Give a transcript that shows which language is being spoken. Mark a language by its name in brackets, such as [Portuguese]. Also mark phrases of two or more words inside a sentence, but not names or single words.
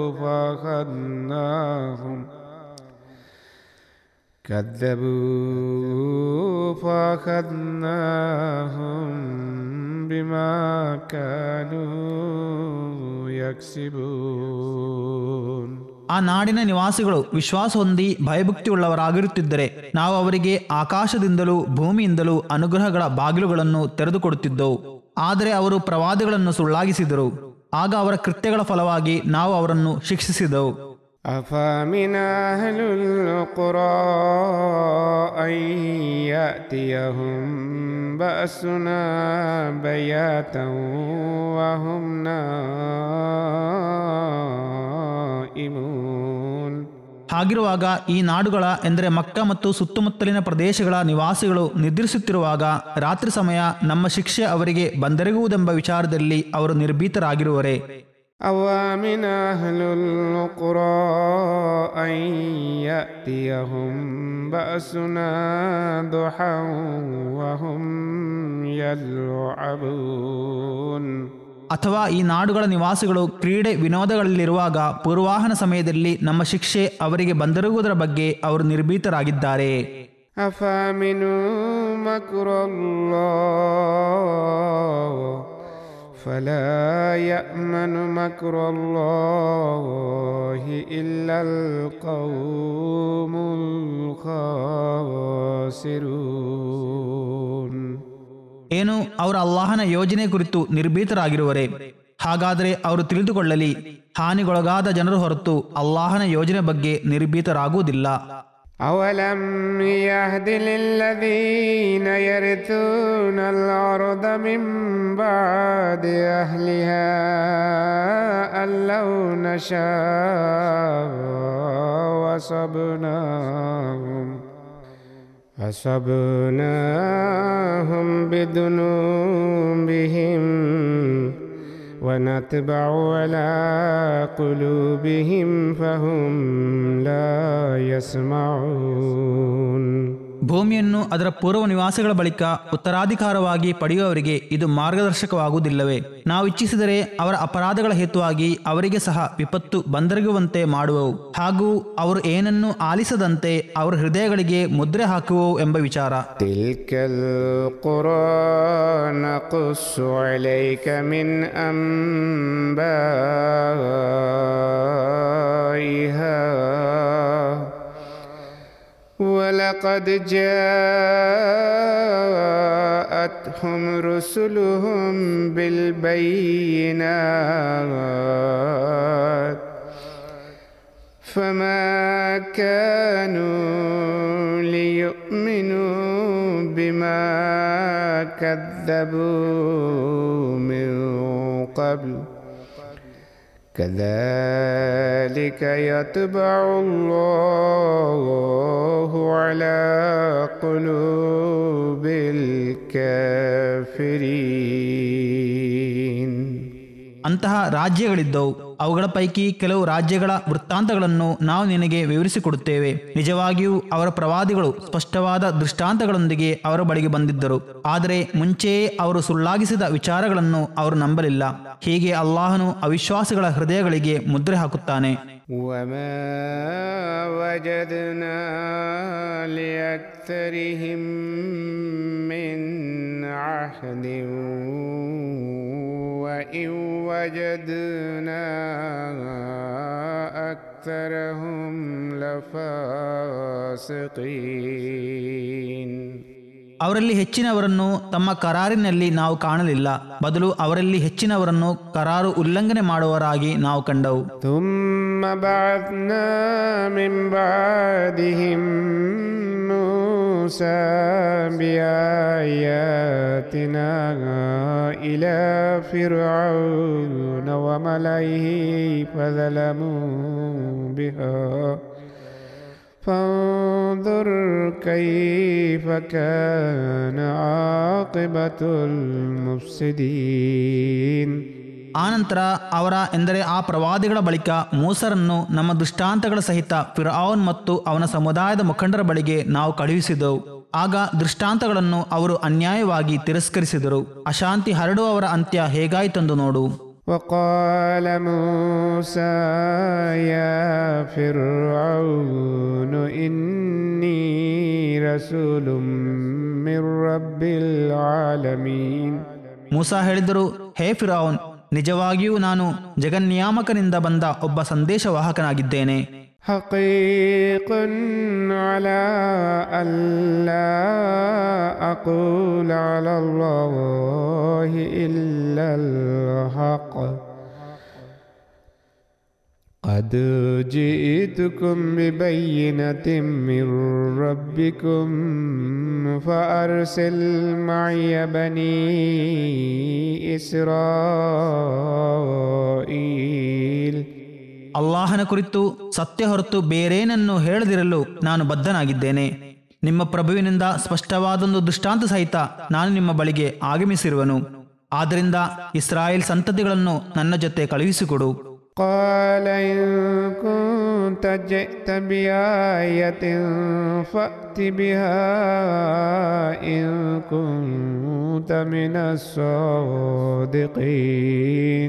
[Arabic] فأخذناهم بما كانوا يكسبون. [Kannada] ಆ ನಾಡಿನ ನಿವಾಸಿಗಳು ವಿಶ್ವಾಸ ಹೊಂದಿ ಭಯಭಕ್ತಿಯುಳ್ಳವರಾಗಿರುತ್ತಿದ್ದರೆ ನಾವು ಅವರಿಗೆ ಆಕಾಶದಿಂದಲೂ ಭೂಮಿಯಿಂದಲೂ ಅನುಗ್ರಹಗಳ ಬಾಗಿಲುಗಳನ್ನು ತೆರೆದುಕೊಡುತ್ತಿದ್ದೆವು. ಆದರೆ ಅವರು ಪ್ರವಾದಿಗಳನ್ನು ಸುಳ್ಳಾಗಿಸಿದರು. ಆಗ ಅವರ ಕೃತ್ಯಗಳ ಫಲವಾಗಿ ನಾವು ಅವರನ್ನು ಶಿಕ್ಷಿಸಿದೆವು. [Arabic] أفمن أهل القرى أن يأتيهم بأسنا بياتا وهم نائمون. [Kannada] ಹಾಗಿರುವಾಗ ಈ ನಾಡುಗಳ ಎಂದರೆ ಮಕ್ಕ ಮತ್ತು ಸುತ್ತಮುತ್ತಲಿನ ಪ್ರದೇಶಗಳ ನಿವಾಸಿಗಳು ನಿದ್ರಿಸುತ್ತಿರುವಾಗ ರಾತ್ರಿ ಸಮಯ ನಮ್ಮ ಶಿಕ್ಷೆ ಅವರಿಗೆ ಬಂದೆರಗುವುದೆಂಬ ವಿಚಾರದಲ್ಲಿ ಅವರು ನಿರ್ಭೀತರಾಗಿರುವರೇ? [Arabic] أوامن أهل القرى أن يأتيهم بأسنا ضحى وهم يلعبون. [Kannada] ಅಥವಾ ಈ ನಾಡುಗಳ ನಿವಾಸಿಗಳು ಕ್ರೀಡೆ ವಿನೋದಗಳಲ್ಲಿರುವಾಗ ಪೂರ್ವಾಹನ ಸಮಯದಲ್ಲಿ ನಮ್ಮ ಶಿಕ್ಷೆ ಅವರಿಗೆ ಬಂದೆರಗುವುದರ ಬಗ್ಗೆ ಅವರು ನಿರ್ಭೀತರಾಗಿದ್ದಾರೆ. [Arabic] أفأمنوا مكر الله فلا يأمن مكر الله إلا القوم الخاسرون. [Kannada] ಏನು ಅವರು ಅಲ್ಲಾಹನ ಯೋಜನೆ ಕುರಿತು ನಿರ್ಭೀತರಾಗಿರುವರೇ? ಹಾಗಾದರೆ ಅವರು ತಿಳಿದುಕೊಳ್ಳಲಿ, ಹಾನಿಗೊಳಗಾದ ಜನರು ಹೊರತು ಅಲ್ಲಾಹನ ಯೋಜನೆ ಬಗ್ಗೆ ನಿರ್ಭೀತರಾಗುವುದಿಲ್ಲ. [Arabic] أولم يهد للذين يرثون الأرض من بعد أهلها أن لو نشاء أصبناهم بذنوبهم ونتبع على قلوبهم فهم لا يسمعون. [Kannada] ಭೂಮಿಯನ್ನು ಅದರ ಪೂರ್ವ ನಿವಾಸಿಗಳ ಬಳಿಕ ಉತ್ತರಾಧಿಕಾರವಾಗಿ ಪಡೆಯುವವರಿಗೆ ಇದು ಮಾರ್ಗದರ್ಶಕವಾಗುವುದಿಲ್ಲವೇ? ನಾವು ಇಚ್ಛಿಸಿದರೆ ಅವರ ಅಪರಾಧಗಳ ಹೇತುವಾಗಿ ಅವರಿಗೆ ಸಹ ವಿಪತ್ತು ಬಂದೆರಗುವಂತೆ ಮಾಡುವವು, ಹಾಗೂ ಅವರು ಏನನ್ನು ಆಲಿಸದಂತೆ ಅವರ ಹೃದಯಗಳಿಗೆ ಮುದ್ರೆ ಹಾಕುವವು ಎಂಬ ವಿಚಾರ. [Arabic] تلك القرى نقص عليك من أنبائها ولقد جاءتهم رسلهم بالبينات فما كانوا ليؤمنوا بما كذبوا من قبل كذلك يطبع الله على قلوب الكافرين. [Kannada] ಅಂತಹ ರಾಜ್ಯಗಳಿದ್ದವು. ಅವುಗಳ ಪೈಕಿ ಕೆಲವು ರಾಜ್ಯಗಳ ವೃತ್ತಾಂತಗಳನ್ನು ನಾವು ನಿನಗೆ ವಿವರಿಸಿಕೊಡುತ್ತೇವೆ. ನಿಜವಾಗಿಯೂ ಅವರ ಪ್ರವಾದಿಗಳು ಸ್ಪಷ್ಟವಾದ ದೃಷ್ಟಾಂತಗಳೊಂದಿಗೆ ಅವರ ಬಳಿಗೆ ಬಂದಿದ್ದರು, ಆದರೆ ಮುಂಚೆಯೇ ಅವರು ಸುಳ್ಳಾಗಿಸಿದ ವಿಚಾರಗಳನ್ನು ಅವರು ನಂಬಲಿಲ್ಲ. ಹೀಗೆ ಅಲ್ಲಾಹನು ಅವಿಶ್ವಾಸಿಗಳ ಹೃದಯಗಳಿಗೆ ಮುದ್ರೆ ಹಾಕುತ್ತಾನೆ. [Arabic] وما وجدنا لأكثرهم من عهد وإن وجدنا أكثرهم لفاسقين. [Kannada] ಅವರಲ್ಲಿ ಹೆಚ್ಚಿನವರನ್ನು ತಮ್ಮ ಕರಾರಿನಲ್ಲಿ ನಾವು ಕಾಣಲಿಲ್ಲ, ಬದಲು ಅವರಲ್ಲಿ ಹೆಚ್ಚಿನವರನ್ನು ಕರಾರು ಉಲ್ಲಂಘನೆ ಮಾಡುವವರಾಗಿ ನಾವು ಕಂಡವು. [Arabic] ثم بعثنا من بعدهم موسى بآياتنا إلى فرعون وملئه فظلموا بها فانظر كيف كان عاقبة المفسدين. [Kannada] ಆನಂತರ ಅವರ ಎಂದರೆ ಆ ಪ್ರವಾದಿಗಳ ಬಳಿಕ ಮೂಸರನ್ನು ನಮ್ಮ ದೃಷ್ಟಾಂತಗಳ ಸಹಿತ ಫಿರ್ಔನ್ ಮತ್ತು ಅವನ ಸಮುದಾಯದ ಮುಖಂಡರ ಬಳಿಗೆ ನಾವು ಕಳುಹಿಸಿದೆವು. ಆಗ ದೃಷ್ಟಾಂತಗಳನ್ನು ಅವರು ಅನ್ಯಾಯವಾಗಿ ತಿರಸ್ಕರಿಸಿದರು. ಅಶಾಂತಿ ಹರಡುವವರ ಅಂತ್ಯ ಹೇಗಾಯಿತೆಂದು ನೋಡು. [Arabic] وقال موسى يا فرعون إني رسول من رب العالمين. [Kannada] ಮೂಸಾ ಹೇಳಿದರು, ಹೇ ಫಿರ್ಔನ್, ನಿಜವಾಗಿಯೂ ನಾನು ಜಗನ್ನಿಯಾಮಕನಿಂದ ಬಂದ ಒಬ್ಬ ಸಂದೇಶವಾಹಕನಾಗಿದ್ದೇನೆ. [Arabic] حقيق على ألا أقول على الله إلا الحق قد جئتكم ببينة من ربكم فأرسل معي بني إسرائيل. [Kannada] ಅಲ್ಲಾಹನ ಕುರಿತು ಸತ್ಯ ಹೊರತು ಬೇರೇನನ್ನು ಹೇಳದಿರಲು ನಾನು ಬದ್ಧನಾಗಿದ್ದೇನೆ. ನಿಮ್ಮ ಪ್ರಭುವಿನಿಂದ ಸ್ಪಷ್ಟವಾದೊಂದು ದೃಷ್ಟಾಂತ ಸಹಿತ ನಾನು ನಿಮ್ಮ ಬಳಿಗೆ ಆಗಮಿಸಿರುವನು. ಆದ್ದರಿಂದ ಇಸ್ರಾಯೇಲ್ ಸಂತತಿಗಳನ್ನು ನನ್ನ ಜೊತೆ ಕಳುಹಿಸಿಕೊಡು. [Arabic] قال إن كنت جئت بآية فأت بها إن كنت من الصادقين.